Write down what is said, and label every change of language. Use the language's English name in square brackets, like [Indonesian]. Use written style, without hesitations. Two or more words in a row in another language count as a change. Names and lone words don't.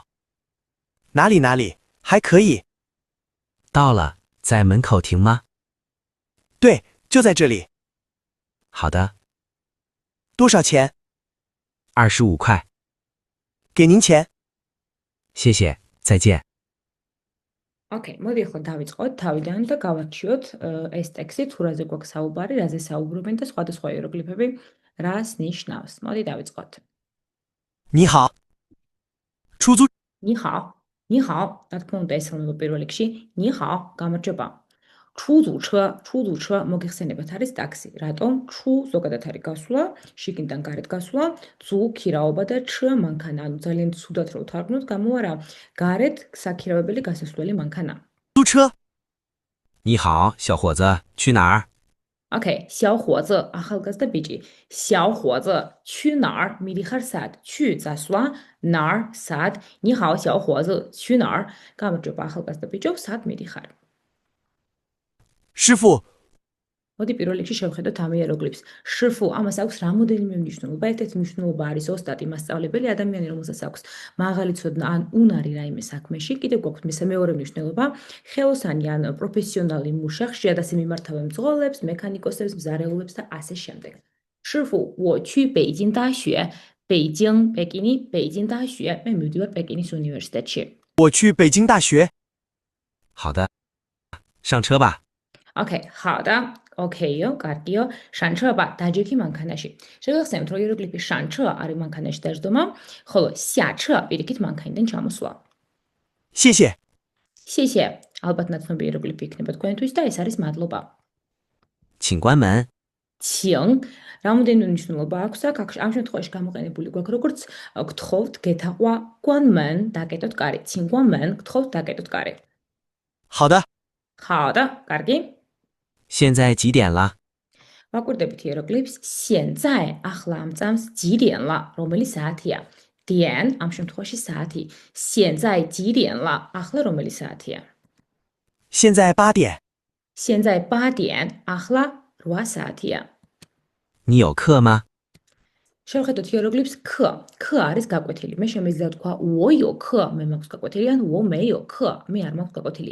[Chinese] 哪里，还可以。到了，在门口停吗？对，就在这里。好的。多少钱？25块。给您钱。谢谢，再见。 [Georgian] ოკეი, მოდი ახლა დავიწყოთ თავიდან და გავარჩიოთ ეს ტექსტი, თუ რაზე გვაქვს საუბარი, რაზე საუბრობენ და სხვადასხვა იეროგლიფები რას ნიშნავს. მოდი დავიწყოთ. [Chinese] 你好，出租。你好，你好, [Georgian] რა თქმა უნდა, ესალმება პირველ რიგში. [Chinese] 你好, გამარჯობა. 出租车, [Georgian] მოგეხსენებათ არის ტაქსი. რატომ? ჩუ ზოგადად არის გასვლა, შიგნიდან გარეთ გასვლა, ზუ ქირაობა და ჩ მანქანა. ანუ ძალიან ცუდად რო ვთარგმნოთ, გამოვა რა? გარეთ საქირავებელი გასასვლელი მანქანა. [Chinese] 租车。你好，小伙子，去哪儿？ ოკეი, 小伙子, [Georgian] ახალგაზრდა ბიჭი. [Chinese] 小伙子, 去哪儿? [Georgian] მიდიხარ სად? 去წასვლა, [Chinese] 哪儿? სად? 你好，小伙子，去哪儿? [Georgian] გამარჯობა ახალგაზრდა ბიჭო, სად მიდიხარ? [Chinese] 师傅， [Georgian] მოდი პირველ რიგში შევხედოთ ამ იეროგლიფს. შრფუ, ამას აქვს რამოდენიმე მნიშვნელობა. ერთ-ერთი მნიშვნელობა არის ოსტატი, მასწავლებელი, ადამიანი, რომელსაც აქვს მაღალი ცოდნა ან უნარი რაიმე საქმეში. კიდევ გვაქვს მეორე მნიშვნელობა, ხელოსანი ან პროფესიონალი მუშა, ხშირად ასე მიმართავენ მძღოლებს, მექანიკოსებს, მზარეულებს და ასე შემდეგ. [Chinese] 师傅，我去北京大学。北京, პეკინი, 北京大学. [Georgian] მე მივდივარ პეკინის უნივერსიტეტში. [Chinese] 我去北京大学。好的，上车吧。 ოკეი, 好的, [Georgian] ოკეიო, კარგიო, [Chinese] 上车吧, [Georgian] დაჯექი მანქანაში. შეგახსენებთ, რომ იეროგლიფი 上车 არის მანქანაში დაждომა, ხოლო 下车 პირიქით მანქანიდან ჩამოსვლა. [Chinese] 谢谢。谢谢, [Georgian] ალბათ ნაცნობი იეროგლიფი იქნება თქვენთვის და ეს არის მადლობა. [Chinese] 请关门。请, [Georgian] რამოდენიმე მნიშვნელობა აქვს აქ, ამ შემთხვევაში გამოყენებული გვაქვს როგორც გთხოვთ, გეთაყვა, [Chinese] 关门, [Georgian] დაკეტოთ კარი. [Chinese] 请关门, [Georgian] გთხოვთ, დაკეტოთ კარი. [Chinese] 好的，好的, კარგი. 现在几点了？ [Georgian] ვაკვირდებით იეროგლიფს, [Chinese] 现在, [Georgian] ახლა ამ წამს, [Chinese] 几点了, [Georgian] რომელი საათია? 点, ამ შემთხვევაში საათი. [Chinese] 现在几点了, [Georgian] ახლა რომელი საათია? [Chinese] 现在8点。现在8点, [Georgian] ახლა 8 საათია. [Chinese] 你有课吗？ [Georgian] შევხედოთ იეროგლიფს k. k არის გაკვეთილი. მე შემიძლია ვთქვა [Chinese] 我有课, [Georgian] მე მაქვს გაკვეთილი, ან [Chinese] 我没有课, [Georgian] მე არ მაქვს გაკვეთილი.